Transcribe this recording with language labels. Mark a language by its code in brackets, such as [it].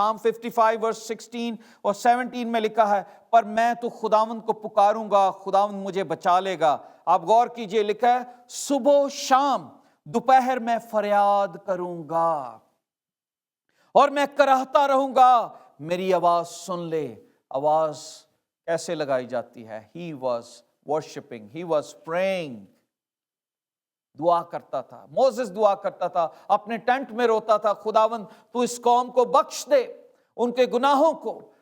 [en] Psalm 55 verse 16 [ur] اور 17 میں لکھا ہے, پر میں تو خداوند کو پکاروں گا, خداوند مجھے بچا لے گا. آپ غور کیجئے, لکھا ہے صبح شام دوپہر میں فریاد کروں گا اور میں کراہتا رہوں گا, میری آواز سن لے. آواز کیسے لگائی جاتی ہے؟ [en] He was worshiping, he was praying. [ur] دعا کرتا تھا. موسیس دعا کرتا تھا, اپنے ٹینٹ میں روتا تھا, خداوند تو اس قوم کو بخش دے, ان کے گناہوں کو.